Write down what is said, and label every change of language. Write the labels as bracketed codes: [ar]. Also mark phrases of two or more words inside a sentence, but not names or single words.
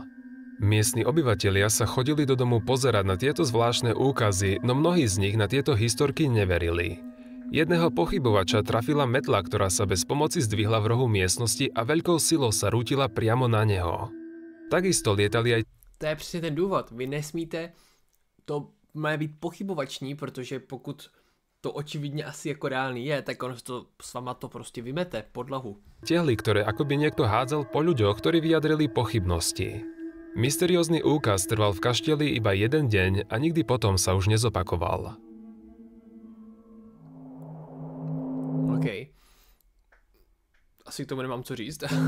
[sk] Miestni obyvatelia sa chodili do domu pozerať na tieto zvláštne úkazy, no mnohí z nich na tieto historky neverili. Jedného pochybovača trafila metla, ktorá sa bez pomoci zdvihla v rohu miestnosti a veľkou silou sa rútila priamo na neho. Takisto lietali aj... [cs] To je přesně ten důvod, vy nesmíte to má být pochybovační, protože pokud to očividně asi jako reálný je, tak on to s vama to prostě vymete podlahu. [sk] Tehly, ktoré akoby niekto hádzal po ľuďoch, ktorí vyjadrili pochybnosti. Mysteriózny úkaz trval v kaštieli iba jeden deň a nikdy potom sa už nezopakoval. OK. [cs] Asi k tomu nemám co říct.